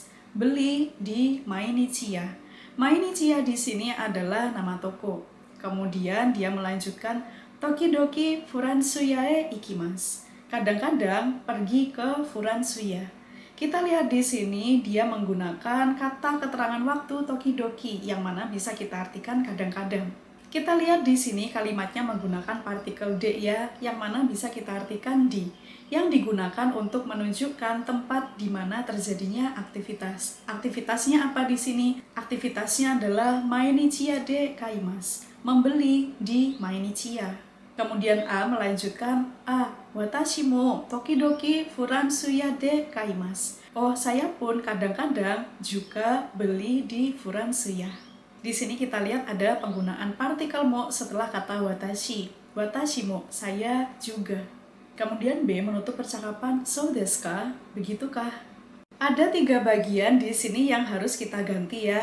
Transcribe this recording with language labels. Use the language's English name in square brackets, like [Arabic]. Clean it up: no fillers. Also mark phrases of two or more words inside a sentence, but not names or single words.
[Indonesian] Beli di Mainichiya. Mainichiya di sini adalah nama toko. Kemudian dia melanjutkan [Japanese] Tokidoki Furansuya e ikimasu. [Indonesian] Kadang-kadang pergi ke Furansuya. Kita lihat di sini dia menggunakan kata keterangan waktu tokidoki yang mana bisa kita artikan kadang-kadang. Kita lihat di sini kalimatnya menggunakan partikel de ya, yang mana bisa kita artikan di, yang digunakan untuk menunjukkan tempat di mana terjadinya aktivitas. Aktivitasnya apa di sini? Aktivitasnya adalah [Japanese] mainichiya de kaimasu, [Indonesian] membeli di Mainichiya. Kemudian A melanjutkan, [Japanese] watashi mo tokidoki furansuya de kaimasu. [Indonesian] Oh, saya pun kadang-kadang juga beli di Furansuya. Di sini kita lihat ada penggunaan partikel mo setelah kata watashi. [Japanese] 私も, [Indonesian] saya juga. Kemudian B menutup percakapan, [Japanese] そうですか? [Indonesian] Begitukah? Ada 3 bagian di sini yang harus kita ganti ya.